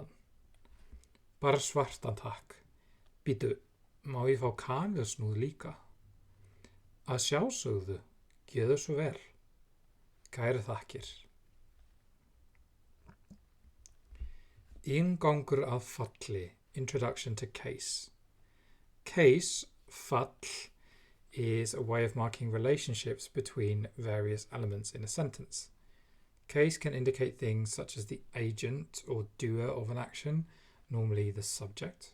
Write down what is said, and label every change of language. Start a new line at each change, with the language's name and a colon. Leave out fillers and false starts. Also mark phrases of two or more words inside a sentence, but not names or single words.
Icelandic: Bara svartan, takk. Bíddu, má ég fá kanilsnúð líka? Að sjálfsögðu, gjörðu svo vel. Kærar þakkir. Inngangur að falli.
English: Introduction to case. Case, fall, is a way of marking relationships between various elements in a sentence. Case can indicate things such as the agent or doer of an action, normally the subject.